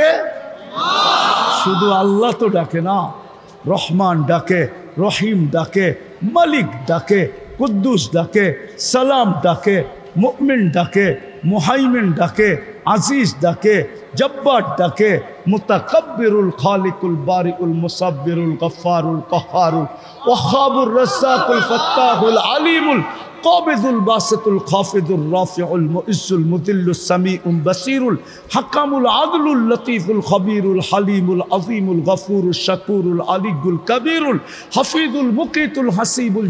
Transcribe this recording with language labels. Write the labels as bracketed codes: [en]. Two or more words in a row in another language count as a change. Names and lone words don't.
[bn] শুধু আল্লাহ তো ডাকে না, রহমান ডাকে, রহিম ডাকে, মালিক ডাকে, কুদ্দুস ডাকে, সালাম ডাকে, মুমিন ডাকে, মুহাইমিন ডাকে, আজিজ ডাকে, জব্বার ডাকে, [ar] المتكبر الخالق البارئ المصور الغفار القهار الوهاب الرزاق الفتاح العليم القابض الباسط الخافض الرافع المعز المذل السميع البصير الحكم العدل اللطيف الخبير الحليم العظيم الغفور الشكور العلي الكبير الحفيظ المقيت الحسيب